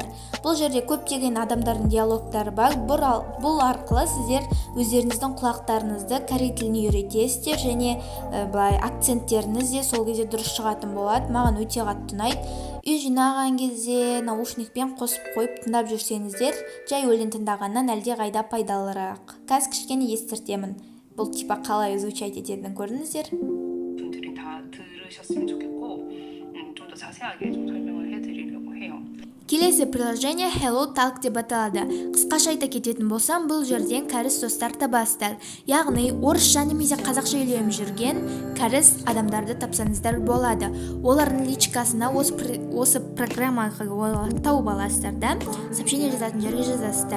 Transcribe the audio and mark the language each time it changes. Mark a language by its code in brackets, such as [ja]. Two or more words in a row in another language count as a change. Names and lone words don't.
[kk] Бұл жерде көптеген адамдардың диалогтары бар. Бұл арқылы сіздер өздеріңіздің құлақтарыңызды корей тіліне үйретесіздер және акценттеріңіз де сол кезде дұрыс шығатын болады. Маған өте қатты ұнайды. Үй жинаған кезде наушникпен қосып қойып тыңдап жүрсеңіздер, жай өлең тыңдағаннан әлде қайда пайдалырақ. Қазір кішкене естіртемін. бұл типа қалай звучать ететінін көрдіңіздер. [ko] 분들이 다 들으셨으면 좋겠고 좀 더 자세하게 좀 설명을 해드리려고 해요. [kk] Келесі приложение Hello Talk деп аталады. Қысқаша айта кететін болсам, бұл жерден кәріс достар табасыздар. Яғни орысша немесе қазақша үйреніп жүрген кәріс адамдарды тапсаңыздар болады. Олардың личкасына осы программа арқылы тауып аласыздар да, сообщение жазатын жерге жазасыздар.